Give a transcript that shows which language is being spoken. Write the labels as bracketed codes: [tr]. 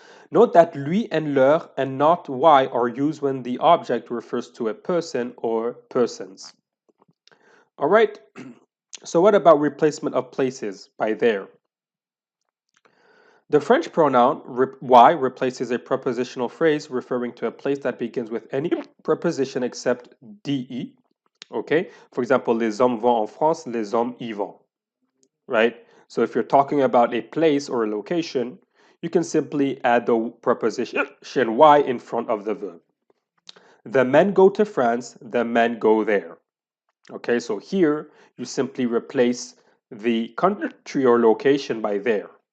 [en] Note that lui and leur and not y are used when the object refers to a person or persons. All right, so what about replacement of places by there? The French pronoun y replaces a prepositional phrase referring to a place that begins with any preposition except de. Okay? [fr] For example, les hommes vont en France, les hommes y vont. [en] Right? So if you're talking about a place or a location, you can simply add the preposition y in front of the verb. The men go to France, the men go there. Okay, so here you simply replace the country or location by there.